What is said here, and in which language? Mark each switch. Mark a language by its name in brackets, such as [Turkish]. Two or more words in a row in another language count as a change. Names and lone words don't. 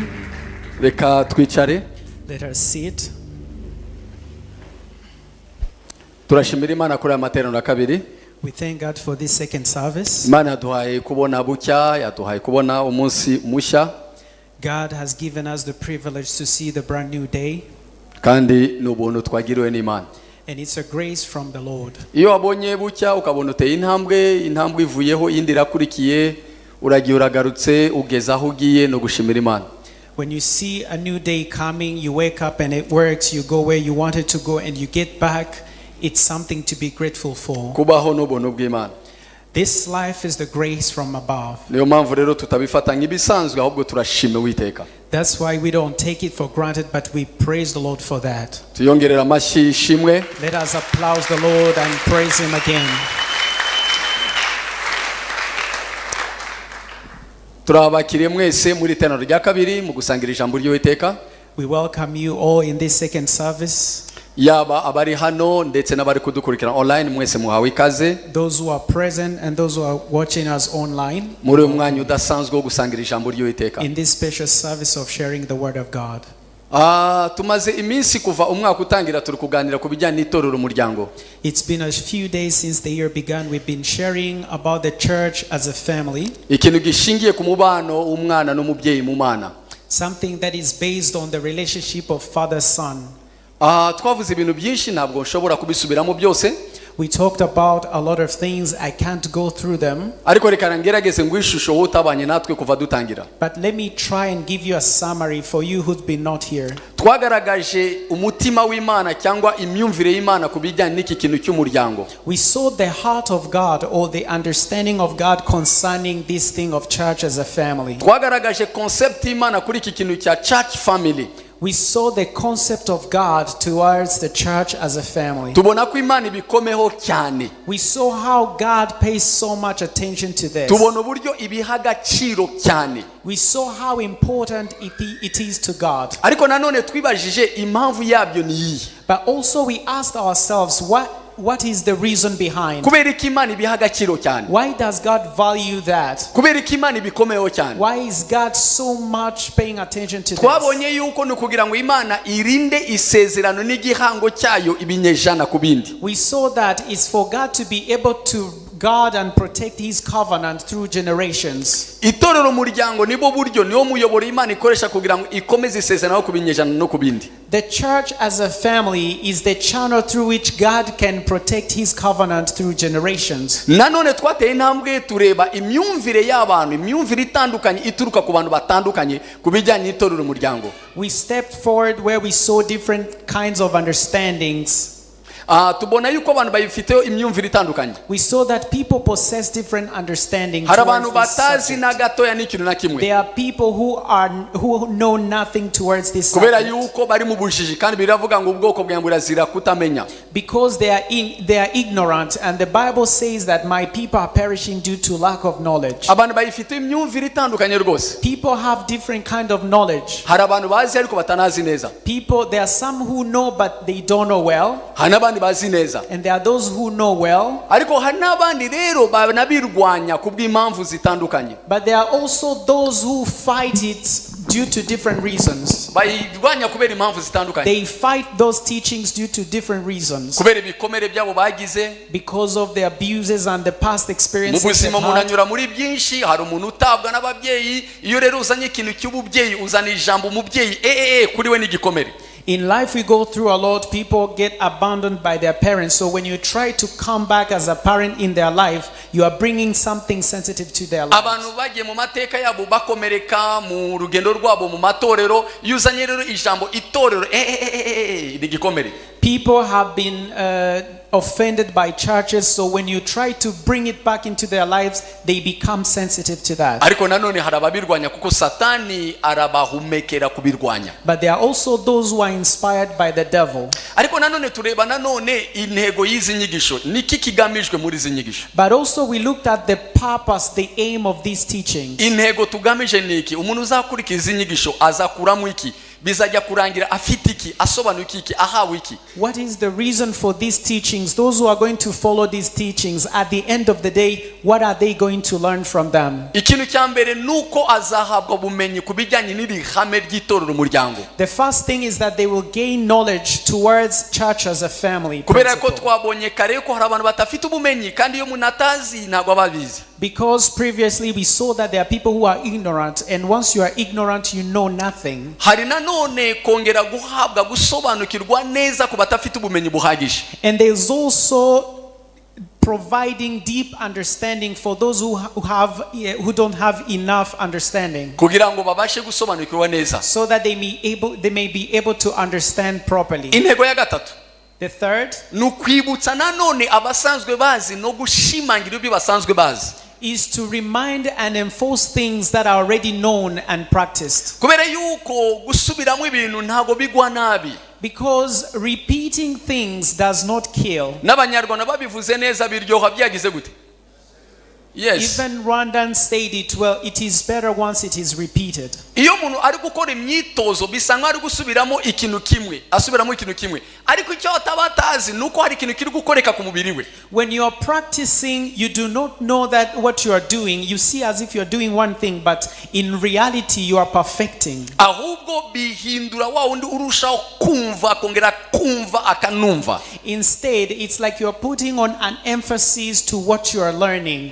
[Kinyarwanda] Reka twicare. [English] Let us sit. [Kinyarwanda] Turashimira Imana kuri aya materaniro ya kabiri. [English] We thank God for this second service. [Kinyarwanda] Imana yaduhaye kubona bucya, yaduhaye kubona umunsi mushya. [English] God has given us the privilege to see the brand new day. [Kinyarwanda] Kandi ni ubuntu twagiriwe n'Imana. [English] And it's a grace from the Lord. [Kinyarwanda] Iyo wabonye bucya ukabona uteye intambwe ivuyeho indi irakurikiye, uragiye uragarutse ugeza aho ugiye no gushimira Imana. [English] When you see a new day coming, you wake up and it works, you go where you wanted to go and you get back, it's something to be grateful for. [Kinyarwanda] Kubaho n'ubuntu bw'Imana. [English] This life is the grace from above. [Kinyarwanda] Niyo mpamvu rero tutabifata nk'ibisanzwe ahubwo turashima Uwiteka. [English] That's why we don't take it for granted, but we praise the Lord for that. [Kinyarwanda] Tuyongerera amashyi ishimwe. [English] Let us applaud the Lord and praise him again. [Kinyarwanda] Turabakiriye mwese muri teraniro rya kabiri mu gusangira ijambo ry'Uwiteka. [English] We welcome you all in this second service. [Kinyarwanda] Yaba abari hano ndetse n'abari kudukurikira online mwese muhawe ikaze. [English] Those who are present and those who are watching us online. [Kinyarwanda] Muri uyu mwanya udasanzwe wo gusangira ijambo ry'Uwiteka. [English] In this special service of sharing the word of God. [Kinyarwanda] Tumaze iminsi kuva umwaka utangira turi kuganira ku bijyanye n'itorero umuryango. [English] It's been a few days since the year began. We've been sharing about the church as a family. [Kinyarwanda] Ikintu gishingiye ku mubano w'umwana n'umubyeyi mu mana. [English] Something that is based on the relationship of father son. [Kinyarwanda] Twavuze ibintu byinshi ntabwo nshobora kubisubiramo byose. [English] We talked about a lot of things. I can't go through them. [Kinyarwanda] Ariko reka ngerageze ngo ishusho wowe utabanye natwe kuva dutangira. [English] But let me try and give you a summary for you who've been not here. [Kinyarwanda] Twagaragaje umutima w'Imana cyangwa imyumvire y'Imana ku bijyanye n'iki kintu cy'umuryango. [English] We saw the heart of God or the understanding of God concerning this thing of church as a family. [Kinyarwanda] Twagaragaje concept y'Imana kuri iki kintu cya [English] church family. We saw the concept of God towards the church as a family. [Kinyarwanda] Tubona ko Imana ibikomeho cyane. [English] We saw how God pays so much attention to this. [Kinyarwanda] Tubona uburyo ibiha agaciro cyane. [English] We saw how important it is to God. [Kinyarwanda] Ariko nanone twibajije impamvu yabyo ni iyi. [English] But also we asked ourselves what is the reason behind? [Kinyarwanda] Kubera ko Imana ibiha agaciro cyane. [English] Why does God value that? [Kinyarwanda] Kubera ko Imana ibikomeho cyane. [English] Why is God so much paying attention to this? [Kinyarwanda] Twabonye yuko ni kugira ngo Imana irinde isezerano n'igihango cyayo ibinyejana ku bindi. [English] We saw that it's for God to be able to guard and protect his covenant through generations. [Kinyarwanda] Itorero umuryango nibo buryo niwo muyoboro Imana ikoresha kugira ngo ikomeze isezerano ku binyejana no ku bindi. [English] The church as a family is the channel through which God can protect his covenant through generations. [Kinyarwanda] Nanone twateye intambwe tureba imyumvire y'abantu, imyumvire itandukanye ituruka ku bantu batandukanye ku bijyanye n'itorero umuryango. [English] We stepped forward where we saw different kinds of understandings. [Kinyarwanda] Tubona yuko abantu bayifiteho imyumvire itandukanye. [English] We saw that people possess different understandings. [Kinyarwanda] Hari abantu batazi na gatoya n'ikintu na kimwe. [English] There are people who know nothing towards this [Kinyarwanda] kubera [English] subject. [Kinyarwanda] yuko bari mu bujiji kandi biravuga ngo ubwoko bwa burazira kutamenya. [English] Because they are ignorant, and the Bible says that my people are perishing due to lack of knowledge. [Kinyarwanda] Abantu bayifite imyumvire itandukanye rwose. [English] People have different kind of knowledge. [Kinyarwanda] Hari abantu bazi ariko batanazi neza. [English] There are some who know but they don't know well. [Kinyarwanda] Hari n'abandi bazi neza. [English] And there are those who know well. [Kinyarwanda] Ariko hari n'abandi rero banabirwanya ku bw'impamvu zitandukanye. [English] But there are also those who fight it due to different reasons. [Kinyarwanda] Bayirwanya kubera impamvu zitandukanye. [English] They fight those teachings due to different reasons. [Kinyarwanda] Kubera ibikomere byabo bagize. [English] Because of the abuses and the past experiences. [Kinyarwanda] Mu buzima umuntu anyura muri byinshi, hari umuntu utabwa n'ababyeyi, iyo rero uzanye ikintu cy'ububyeyi uzana ijambo umubyeyi kuri we n'igikomere. [English] In life we go through a lot. People get abandoned by their parents. So when you try to come back as a parent in their life, you are bringing something sensitive to their lives. [Kinyarwanda] Abantu bagiye mu mateka yabo bakomereka mu rugendo rwabo mu matorero, yuzanye rero ijambo itorero n'igikomere. [English] People have been offended by churches, so when you try to bring it back into their lives, they become sensitive to that. [Kinyarwanda] ariko nanone harababirwanya kuko satani arabahumekera kubirwanya. [English] But there are also those who are inspired by the devil. [Kinyarwanda] ariko nanone tureba nanone intego y'izi nyigisho niki kigamijwe muri izi nyigisho. [English] But also we looked at the purpose, the aim of these teachings. [Kinyarwanda] intego tugamije niki? umuntu uzakurikira izi nyigisho azakuramo iki? bizajya kurangira afite iki? asobanuye iki? ahawe iki? [English] What is the reason for these teachings? Those who are going to follow these teachings, at the end of the day, what are they going to learn from them? [Kinyarwanda] ikintu cya mbere nuko azahabwa ubumenyi kubijyanye n'iri hame ry'itorero umuryango. [English] The first thing is that they will gain knowledge towards church as a family. [Kinyarwanda] kubera ko [English] principle. [Kinyarwanda] twabonye kare ko hari abantu batafite ubumenyi kandi iyo umuntu atazi ntabwo ababizi. [English] Because previously we saw that there are people who are ignorant, and once you are ignorant, you know nothing. [Kinyarwanda] hari nanone kongera guhabwa gusobanukirwa neza ku batafite ubumenyi buhagije. [English] And there's also providing deep understanding for those who don't have enough understanding, [Kinyarwanda] kugira ngo babashe gusobanukirwa neza. [English] so that they may be able to understand properly. [Kinyarwanda] intego ya gatatu [English] The third [Kinyarwanda] ni ukwibutsa nanone abasanzwe bazi no gushimangira ibyo basanzwe bazi. [English] is to remind and enforce things that are already known and practiced. [Kinyarwanda] kubera yuko gusubiramo ibintu ntago bigwa nabi. [English] Because repeating things does not kill. [Kinyarwanda] n'abanyarwanda babivuze neza biryoha byagize gute? [English] Yes. Even Rwandans said it well, it is better once it is repeated. [Kinyarwanda] iyo umuntu ari gukora imyitozo bisa nkaho ari gusubiramo ikintu kimwe, asubiramo ikintu kimwe, ariko icyo ataba atazi nuko hari ikintu kiri gukoreka ku mubiri we. [English] When you are practicing, you do not know that what you are doing, you see as if you are doing one thing, but in reality you are perfecting. [Kinyarwanda] ahubwo bihindura wa wundi urushaho kumva kongera kumva akanumva. [English] Instead, it's like you are putting on an emphasis to what you are learning.